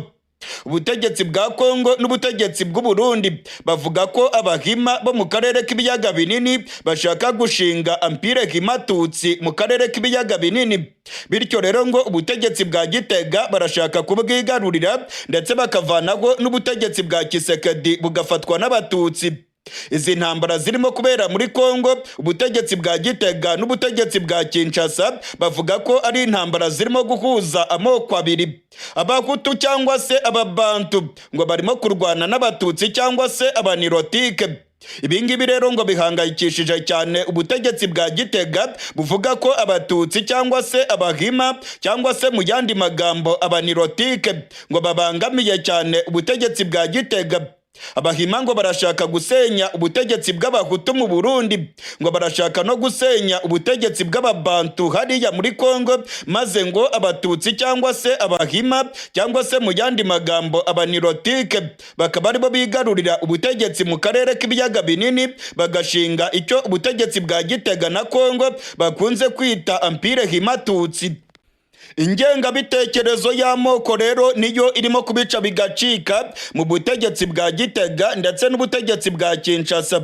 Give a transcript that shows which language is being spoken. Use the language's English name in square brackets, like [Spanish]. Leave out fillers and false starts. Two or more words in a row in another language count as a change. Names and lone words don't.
[Kinyarwanda] Ubutegetsi bwa Congo n'ubutegetsi bw'u Burundi bavuga ko abahima bo mu karere k'ibiyaga binini bashaka gushinga empire himatutsi mu karere k'ibiyaga binini. Bityo rero ngo ubutegetsi bwa Gitega barashaka kubwigarurira, ndetse bakavanaho n'ubutegetsi bwa Tshisekedi bugafatwa n'abatutsi. Izi ntambara zirimo kubera muri Congo, ubutegetsi bwa Gitega n'ubutegetsi bwa Kinshasa bavuga ko ari intambara zirimo guhuza amoko abiri. Abahutu cyangwa se ababantu ngo barimo kurwana n'abatutsi cyangwa se abanirotike. Ibingibi rero ngo bihangayikishije cyane ubutegetsi bwa Gitega buvuga ko abatutsi cyangwa se abahima cyangwa se mu yandi magambo abanirotike ngo babangamiye cyane ubutegetsi bwa Gitega. Abahima ngo barashaka gusenya ubutegetsi bw'abahutu mu Burundi, ngo barashaka no gusenya ubutegetsi bw'ababantu hariya muri Congo, maze ngo abatutsi cyangwa se abahima cyangwa se mu yandi magambo abanirotike bakaba aribo bigarurira ubutegetsi mu karere k'ibiyaga binini, bagashinga icyo ubutegetsi bwa Gitega na Congo bakunze kwita Empire Himatutsi. Ingengabitekerezo y'amoko rero niyo irimo kubica bigacika mu butegetsi bwa Gitega ndetse n'ubutegetsi bwa Kinshasa.